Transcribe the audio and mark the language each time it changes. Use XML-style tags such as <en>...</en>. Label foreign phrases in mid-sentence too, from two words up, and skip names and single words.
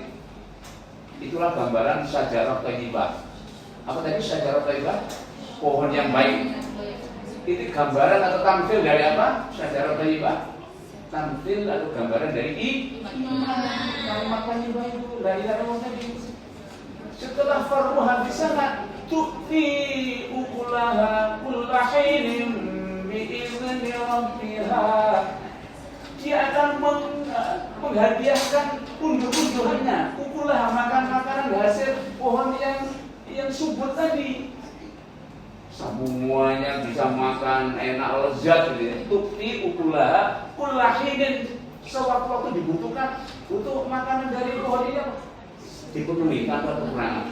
<id>Itulah gambaran</id> <ar>شجرة طيبة.</ar> <id>Apa tadi</id> <ar>شجرة طيبة?</ar> <id>Pohon yang baik. Itu gambaran atau tampil dari apa?</id> <ar>شجرة طيبة.</ar> <id>Tampil atau gambaran dari iman.</id> <ar>كلمة طيبة</ar> <id>itu</id> <ar>لا إله إلا الله</ar> <id>tadi.</id> <ar>Setelah far'uha</ar> <id>di sana</id> <ar>تؤتي أكلها كل حين بإذن ربها.</ar> <id>Dia akan menghadiahkan undur-undurannya, ukulah makan-makanan hasil pohon yang subur tadi. Semuanya bisa makan enak lezat gitu ya.</id> <ar>تؤتي أكلها كل حين,</ar> <id>sewaktu-waktu dibutuhkan untuk makanan dari pohon ini dipenuhi tanpa kekurangan.</id>